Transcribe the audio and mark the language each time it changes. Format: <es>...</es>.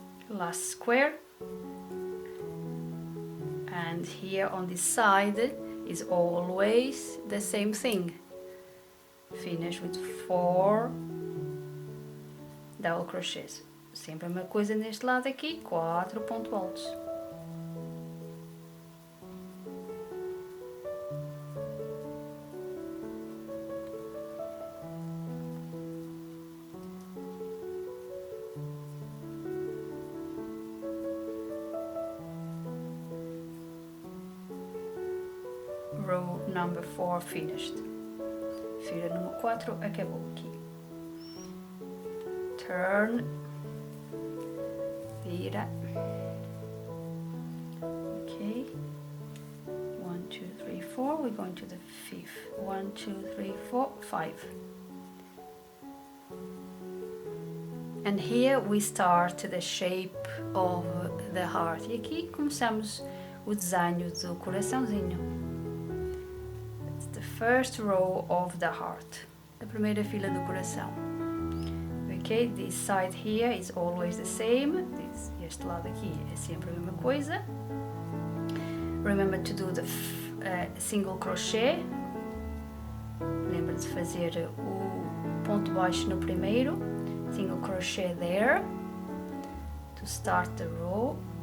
<en>Last square, and here on this side is always the same thing. Finish with 4 double crochets.</en> <pt>Sempre a mesma coisa neste lado aqui, 4 pontos altos.</pt> <en>Row number 4 finished.</en> <pt>Fileira número 4 acabou aqui.</pt> <en>Turn,</en> <pt>vira.</pt> <en>Okay. 1, 2, 3, 4. We're going to the 5th. 1, 2, 3, 4, 5. And here we start the shape of the heart.</en> <pt>E aqui começamos o desenho do coraçãozinho.</pt> <en>The first row of the heart,</en> <pt>a primeira fila do coração.</pt> <en>Okay, this side here is always the same.</en> <pt>Este lado aqui é sempre a mesma coisa.</pt> <en>Remember to do the single crochet.</en> <pt>Lembra de fazer o ponto baixo no primeiro.</pt> <en>Single crochet there to start the row.</en>